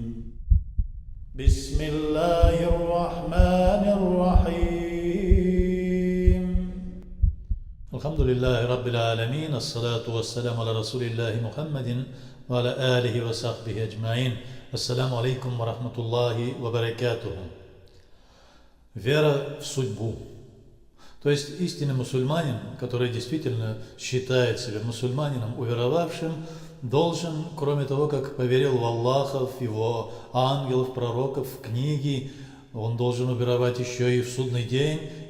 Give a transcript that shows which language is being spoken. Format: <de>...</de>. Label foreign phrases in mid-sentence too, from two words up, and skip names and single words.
<ar>بسم الله الرحمن الرحيم. الحمد لله رب العالمين، الصلاة والسلام على رسول الله محمد وعلى آله وصحبه أجمعين. السلام عليكم ورحمة الله وبركاته.</ar> <ru>Вера в судьбу. То есть истинный мусульманин, который действительно считает себя мусульманином, уверовавшим, должен, кроме того, как поверил в Аллаха, в Его ангелов, пророков, в книги, он должен уверовать еще и в судный день.</ru>